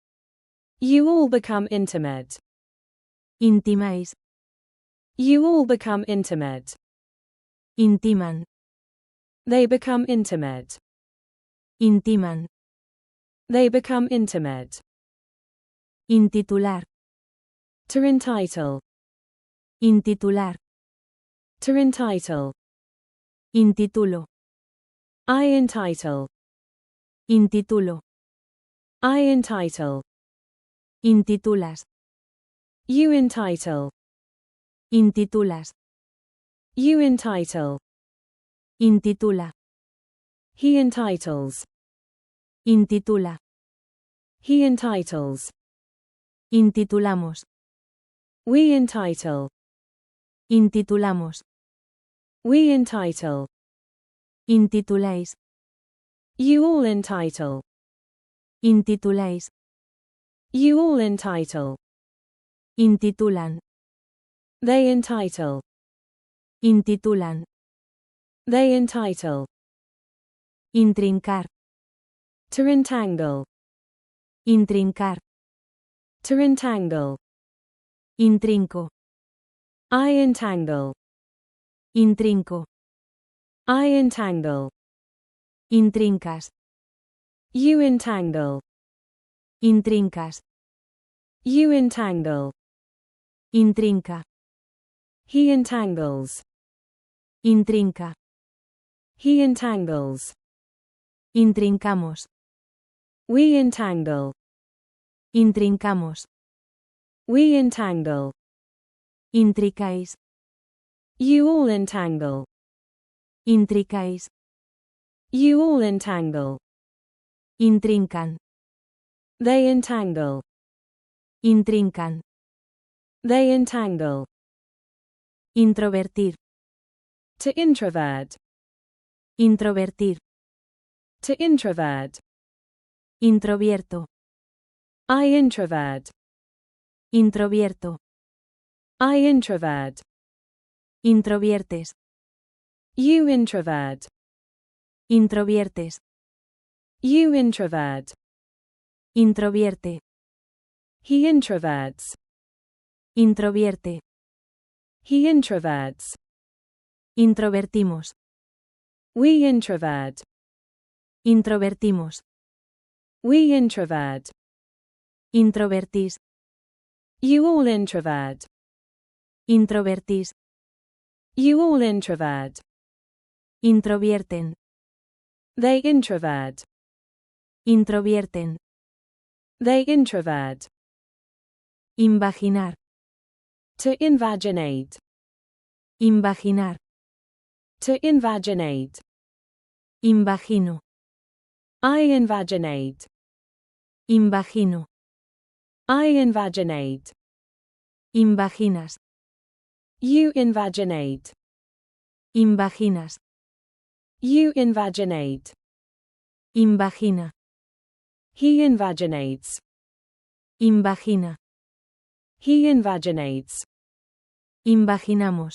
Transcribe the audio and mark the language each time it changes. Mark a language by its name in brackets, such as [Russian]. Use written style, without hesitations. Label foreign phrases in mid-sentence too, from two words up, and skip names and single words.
[English] You all become intimate. [Spanish] Intimáis. [English] You all become intimate. [Spanish] Intiman. [English] They become intimate. [Spanish] Intiman. [English] They become intimate. [Spanish] Intitular. [English] To entitle. [Spanish] Intitular. [English] To entitle. [Spanish] Intitulo. [English] I entitle. [Spanish] Intitulo. [English] I entitle. [Spanish] Intitulas. [English] You entitle. [Spanish] Intitulas. [English] You entitle. [Spanish] Intitula. [English] He entitles. [Spanish] Intitula. [English] He entitles. [Spanish] Intitulamos. [English] We entitle. [Spanish] Intitulamos. [English] We entitle. [Spanish] Intituláis. [English] You all entitle. [Spanish] Intituláis. [English] You all entitle. [Spanish] Intitulan. [English] They entitle. [Spanish] Intitulan. [English] They entitle. [Spanish] Intrincar. [English] To entangle. [Spanish] Intrincar. [English] To entangle. [Spanish] Intrinco. [English] I entangle. [Spanish] Intrinco. [English] I entangle. [Spanish] Intrincas. [English] You entangle. [Spanish] Intrincas. [English] You entangle. [Spanish] Intrinca. [English] He entangles. [Spanish] Intrinca. [English] He entangles. [Spanish] Intrincamos. [English] We entangle. [Spanish] Intrincamos. [English] We entangle. [Spanish] Intricáis. [English] You all entangle. [Spanish] Intricáis. [English] You all entangle. [Spanish] Intrincan. [English] They entangle. [Spanish] Intrincan. [English] They entangle. [Spanish] Introvertir. [English] To introvert. [Spanish] Introvertir. [English] To introvert. [Spanish] Introvierto. [English] I introvert. [Spanish] Introvierto. [English] I introvert. [Spanish] Introviertes. [English] You introvert. [Spanish] Introviertes. [English] You introvert. [Spanish] Introvierte. [English] He introverts. [Spanish] Introvierte. [English] He introverts. [Spanish] Introvertimos. [English] We introvert. [Spanish] Introvertimos. [English] We introvert. [Spanish] Introvertís. [English] You all introvert. [Spanish] Introvertís. [English] You all introvert. [Spanish] Introvierten. [English] They introvert. [Spanish] Introvierten. [English] They introvert. [Spanish] Invaginar. [English] To invaginate. [Spanish] Invaginar. [English] To invaginate. [Spanish] Invagino. [English] I invaginate. [Spanish] Invagino. [English] I invaginate. [Spanish] Invaginas. [English] You invaginate. [Spanish] Invaginas. [English] You invaginate. [Spanish] Invagina. [English] He invaginates. [Spanish] Invagina. [English] He invaginates. [Spanish] Invaginamos.